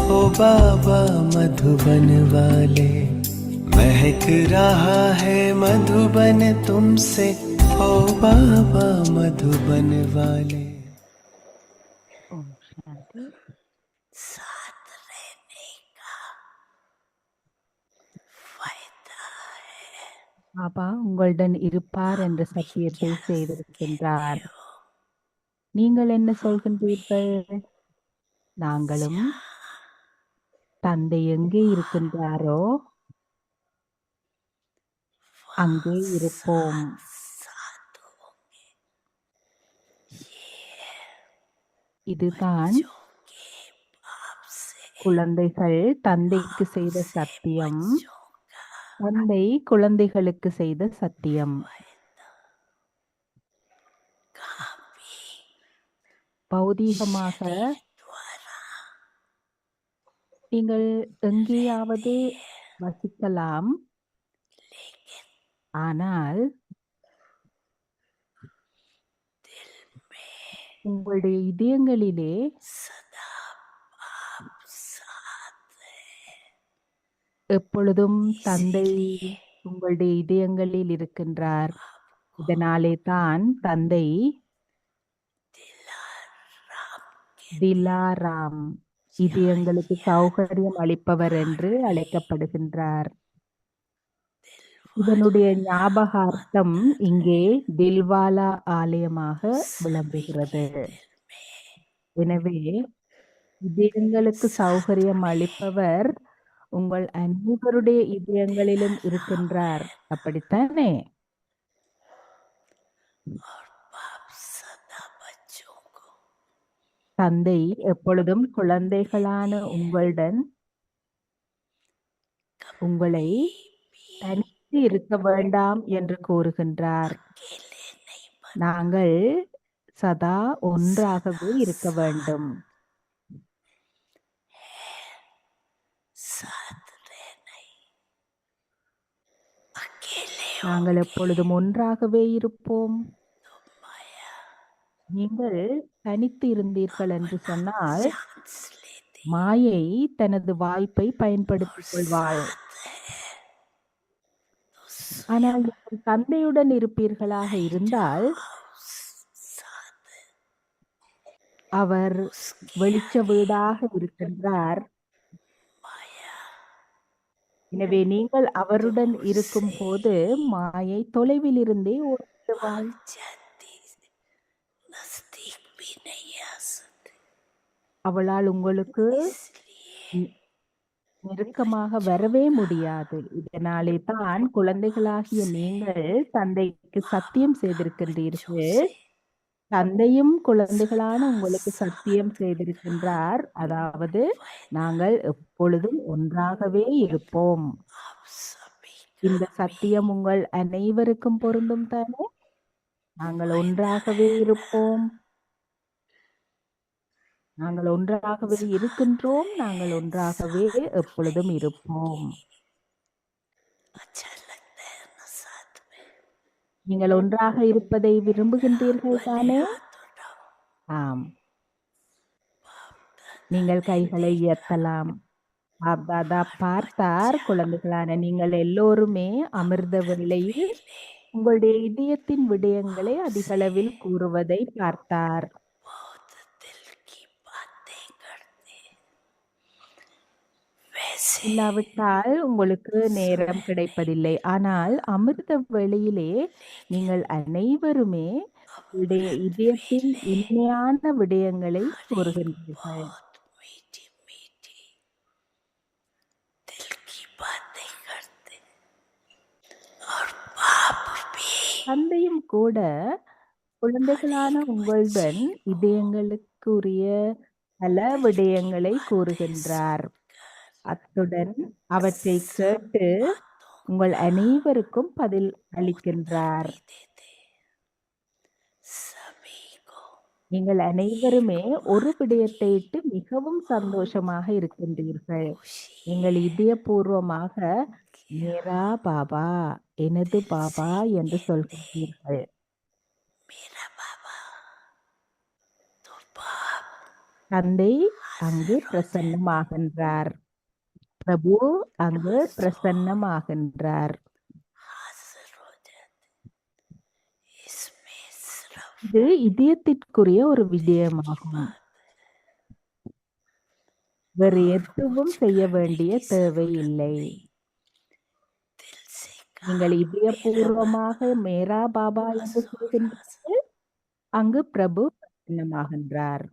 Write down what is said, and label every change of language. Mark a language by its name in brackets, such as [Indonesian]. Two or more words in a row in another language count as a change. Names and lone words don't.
[Hindi] ओ बाबा मधुबन वाले, महक रहा है मधुबन तुमसे, ओ बाबा मधुबन वाले। [Tamil] ஓம் சாந்தி. [Hindi] साथ रहने का फायदा है। [Tamil] பாபா உங்களுடன் இருப்பார் என்ற [Hindi] आप भी [Tamil] சத்தியத்தை [Hindi] क्या [Tamil] செய்திருக்கின்றார். [Hindi] कहते हो? [Tamil] நீங்கள் என்ன சொல்கின்றீர்கள்? நாங்களும் தந்தை எங்கே இருக்கின்றாரோ அங்கே [Hindi] वहाँ [Tamil] இருப்போம். [Hindi] साथ होंगे। ये [Tamil] இதுதான் [Hindi] बच्चों के बाप से [Tamil] குழந்தைகள் தந்தைக்கு செய்த [Hindi] आपसे [Tamil] சத்தியம், [Hindi] बच्चों का [Tamil] தந்தை குழந்தைகளுக்கு செய்த சத்தியம். [Hindi] फायदा। कहाँ भी [Tamil] பௌதீகமாக [Hindi] शरीर द्वारा [Tamil] நீங்கள் எங்கேயாவது [Hindi] रहते हैं, [Tamil] வசிக்கலாம், [Hindi] लेकिन [Tamil] ஆனால் [Hindi] दिल में [Tamil] உங்களுடைய இதயங்களிலே [Hindi] सदा बाप साथ है। [Tamil] எப்பொழுதும் தந்தை [Hindi] इसीलिए [Tamil] உங்களுடைய இதயங்களில் இருக்கின்றார். [Hindi] आपको [Tamil] இதனாலே தான் தந்தை [Hindi] दिलाराम के [Tamil] திலாராம், இதயங்களுக்கு சௌகரியம் அளிப்பவர் என்று அழைக்கப்படுகின்றார். இதனுடைய ஞாபகார்த்தம் இங்கே தில்வாலா ஆலயமாக விளங்குகிறது. எனவே இதயங்களுக்கு சௌகரியம் அளிப்பவர் உங்கள் அனைவருடைய இதயங்களிலும் இருக்கின்றார். அப்படித்தானே? [Hindi] और बाप सदा बच्चों को [Tamil] தந்தை எப்பொழுதும் குழந்தைகளான உங்களுடன் உங்களை தனித்து இருக்க வேண்டாம் என்று கூறுகின்றார். [Hindi] अकेले नहीं बन [Tamil] நாங்கள் சதா ஒன்றாகவே இருக்க வேண்டும். [Hindi] साथ रहना ही। अकेले [Tamil] நாங்கள் எப்பொழுதும் ஒன்றாகவே இருப்போம். [Hindi] तो माया [Tamil] நீங்கள் தனித்து இருந்தீர்கள் என்று சொன்னால் [Hindi] चांस लेती [Tamil] மாயை தனது வாய்ப்பை பயன்படுத்திக் கொள்வாள். ஆனால் நீங்கள் தந்தையுடன் இருப்பீர்களாக இருந்தால் [Hindi] साथ [Tamil] அவர் வெளிச்ச வீடாக இருக்கின்றார். [Hindi] माया [Tamil] எனவே நீங்கள் அவருடன் இருக்கும் போது மாயை தொலைவில் இருந்தே ஓடிவிடுவாள். [Hindi] जाती नजदीक भी नहीं आ सकती। [Tamil] அவளால் உங்களுக்கு [Hindi] इसलिए [Tamil] நெருக்கமாக வரவே முடியாது. இதனாலே தான் குழந்தைகளாகிய நீங்கள் தந்தைக்கு சத்தியம் செய்திருக்கின்றீர்கள். தந்தையும் குழந்தைகளான உங்களுக்கு சத்தியம் செய்திருக்கின்றார். அதாவது நாங்கள் எப்பொழுதும் ஒன்றாகவே இருப்போம். [Hindi] आप सभी [Tamil] இந்த சத்தியம் உங்கள் அனைவருக்கும் பொருந்தும் தானே? நாங்கள் ஒன்றாகவே இருப்போம், நாங்கள் ஒன்றாகவே இருக்கின்றோம், நாங்கள் ஒன்றாகவே எப்பொழுதும் இருப்போம். [Hindi] अच्छा लगता है ना साथ में। [Tamil] நீங்கள் ஒன்றாக இருப்பதை விரும்புகின்றீர்கள் தானே? [Hindi] हाथ उठाओ। [Tamil] ஆம், நீங்கள் கைகளை உயர்த்தலாம். தாதா பார்த்தார், குழந்தைகளான நீங்கள் எல்லோருமே அமிர்த வேளையில் உங்களுடைய இதயத்தின் விடயங்களை அதிகளவில் கூறுவதை பார்த்தார். [Hindi] बहुत दिल की बातें करते वैसे [Tamil] இல்லாவிட்டால் உங்களுக்கு நேரம் கிடைப்பதில்லை. ஆனால் அமிர்த வேளையிலே நீங்கள் அனைவருமே உங்களுடைய இதயத்தின் இனிமையான விடயங்களை கூறுகின்றீர்கள். [Hindi] बहुत मीठी मीठी दिल की बातें करते और बाप भी [Tamil] தந்தையும் கூட குழந்தைகளான உங்களுடன் இதயங்களுக்குரிய பல விடயங்களை கூறுகின்றார். அத்துடன் அவற்றை கேட்டு உங்கள் அனைவருக்கும் பதில் அளிக்கின்றார். [Hindi] देते सभी को [Tamil] நீங்கள் அனைவருமே ஒரு விடயத்தை இட்டு மிகவும் சந்தோஷமாக இருக்கின்றீர்கள். நீங்கள் இதயபூர்வமாக [Hindi] मेरा बाबा, [Tamil] எனது பாபா என்று சொல்கின்றீர்கள். [Hindi] मेरा बाबा तो बाप [Tamil] தந்தை அங்கு [Hindi] हाजिर हो जाते [Tamil] பிரசன்னமாகின்றார். பிரபு அங்கு பிரசன்னமாகின்றார். [Hindi] हाजिर हो जाते इसमें सिर्फ [Tamil] இது இதயத்திற்குரிய ஒரு [Hindi] दिल की [Tamil] விடயமாகும். [Hindi] बात [Tamil] வேறு [Hindi] और [Tamil] எதுவும் [Hindi] कुछ [Tamil] செய்ய [Hindi] करने [Tamil] வேண்டிய [Hindi] की [Tamil] தேவை [Hindi] जरूरत [Tamil] இல்லை. [Hindi] नहीं दिल से [Tamil] நீங்கள் [Hindi] कहा मेरा [Tamil] இதயபூர்வமாக [Hindi] बाबा मेरा बाबा [Tamil] என்று [Hindi] बस और हाजिर [Tamil] சொல்கின்றீர்கள், அங்கு பிரபு பிரசன்னமாகின்றார்.